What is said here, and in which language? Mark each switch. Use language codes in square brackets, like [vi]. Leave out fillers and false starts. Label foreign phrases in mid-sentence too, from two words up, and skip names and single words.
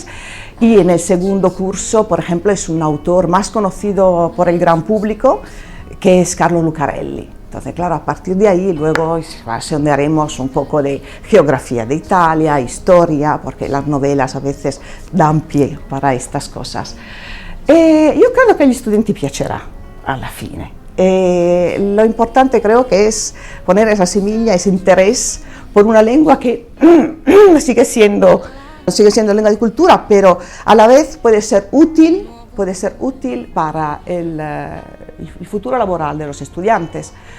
[es] Y en el segundo curso, por ejemplo, es un autor más conocido por el gran público, que es Carlo Lucarelli. Entonces, claro, a partir de ahí luego sondearemos un poco de geografía de Italia, historia, porque las novelas a veces dan pie para estas cosas. [it] Io credo che agli studenti piacerà alla fine. [es] Lo importante creo que es poner esa semilla, ese interés por una lengua que sigue siendo lengua de cultura, pero a la vez puede ser útil para el futuro laboral de los estudiantes,